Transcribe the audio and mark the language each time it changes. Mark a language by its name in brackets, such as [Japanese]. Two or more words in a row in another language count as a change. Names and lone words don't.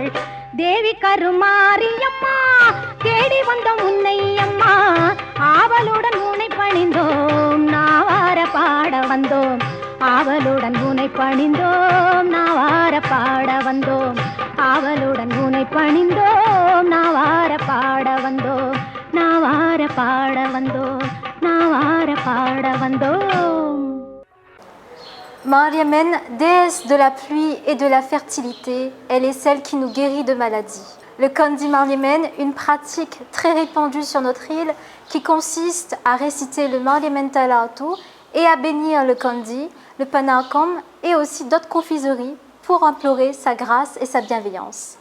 [Tamil] தேவி கருமாரியம்மா தேடி வந்தோம் உன்னை அம்மா, ஆவலுடன் உன்னை பணிந்தோம் நாவார பாட வந்தோம், ஆவலுடன் உன்னை பணிந்தோம் நாவார பாட வந்தோம், ஆவலுடன் உன்னை பணிந்தோம் நாவார பாட வந்தோம், நாவார பாட வந்தோம், நாவார பாட வந்தோம். [French] Mariammen, déesse de la pluie et de la fertilité, elle est celle qui nous guérit de maladies. Le Kandi Mariammen, une pratique très répandue sur notre île qui consiste à réciter le Mariammen Talatu et à bénir le Kandi, le Panakam et aussi d'autres confiseries pour implorer sa grâce et sa bienveillance.